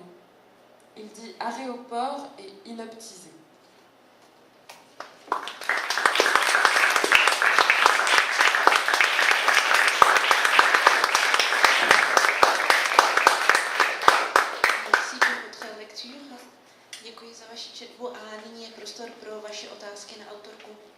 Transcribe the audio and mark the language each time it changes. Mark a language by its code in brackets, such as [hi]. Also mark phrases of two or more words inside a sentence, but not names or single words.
[fr] Il dit aréoport et inoptisé. Merci pour votre lecture. [cs] Děkuji za vaši četbu a nyní je prostor pro vaše otázky na autorku.